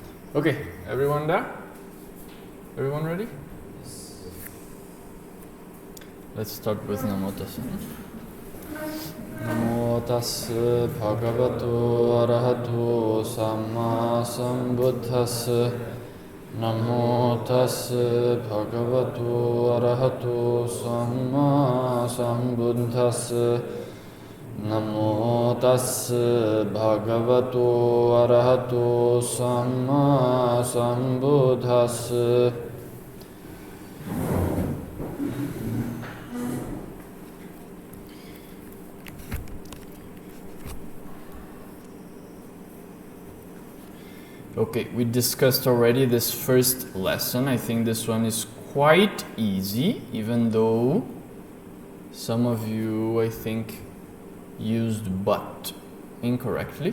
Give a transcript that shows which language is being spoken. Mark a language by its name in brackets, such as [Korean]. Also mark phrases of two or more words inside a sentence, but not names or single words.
[English] Okay, everyone there? Everyone ready? Let's start with [Pali] Namo Tassa. Namo Tassa Bhagavato Arahato Samma Sambuddhassa. Namo Tassa Bhagavato Arahato Samma Sambuddhassa. Namo Tassa Bhagavato Arahato Samma Sambuddhassa. [English] Okay, we discussed already this first lesson. I think this one is quite easy, even though some of you, I think, used but incorrectly.